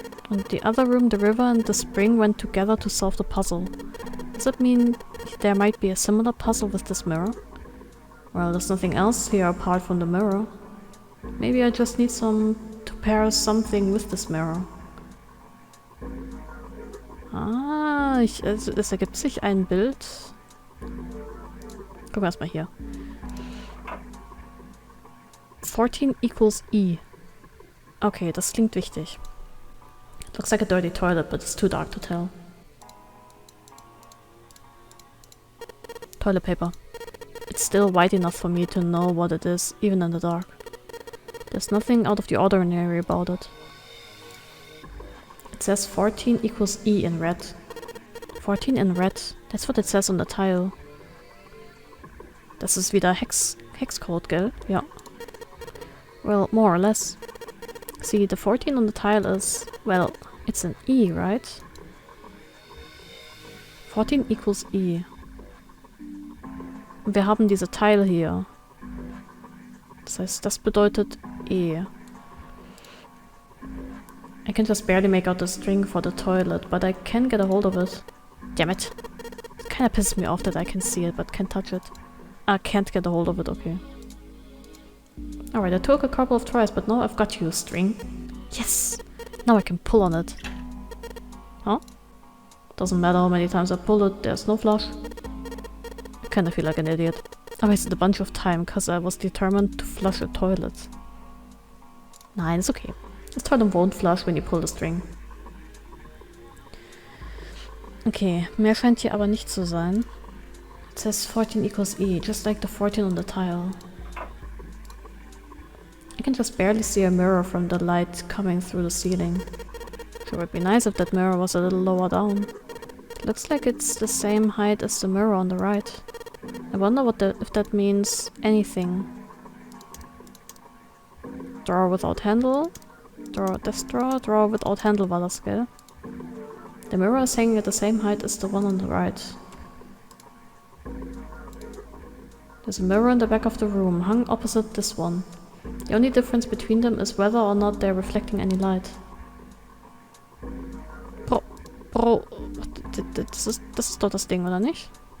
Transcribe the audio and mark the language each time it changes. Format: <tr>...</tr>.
<en>In the other room, the river and the spring went together to solve the puzzle. Does that mean there might be a similar puzzle with this mirror? Well, there's nothing else here apart from the mirror. Maybe I just need to pair something with this mirror.</en> <de>Ah, es ergibt sich ein Bild. Gucken wir erstmal hier.</de> <en>14 equals E.</en> <de>Okay, das klingt wichtig.</de> <en>Looks like a dirty toilet, but it's too dark to tell. Toilet paper. It's still white enough for me to know what it is, even in the dark. There's nothing out of the ordinary about it. It says 14 equals E in red. 14 in red. That's what it says on the tile.</en> <de>Das ist wieder Hexcode, gell?</de> <en>Ja. Well, more or less. See, the 14 on the tile is... Well, it's an E, right? 14 equals E.</en> <de>Und wir haben diese Tile hier. Das heißt, das bedeutet E.</de> <en>I can just barely make out the string for the toilet, but I can get a hold of it. Damn it. It kinda pisses me off that I can see it, but can't touch it. I can't get a hold of it, okay. Alright, I took a couple of tries, but now I've got you, string. Yes! Now I can pull on it. Huh? Doesn't matter how many times I pull it, there's no flush. I kinda feel like an idiot. I wasted a bunch of time, cause I was determined to flush a toilet. Nein, it's okay. This toilet won't flush when you pull the string.</en> <de>Okay, mehr scheint hier aber nicht zu sein.</de> <en>It says 14 equals E, just like the 14 on the tile. I can just barely see a mirror from the light coming through the ceiling. Sure would be nice if that mirror was a little lower down. It looks like it's the same height as the mirror on the right. I wonder if that means anything. Drawer without handle. Drawer without handle</en> <de>war das, gell?</de> <en>The mirror is hanging at the same height as the one on the right. There's a mirror in the back of the room, hung opposite this one. The only difference between them is whether or not they're reflecting any light.</en> <de>Bro, das ist doch das Ding, oder nicht?</de>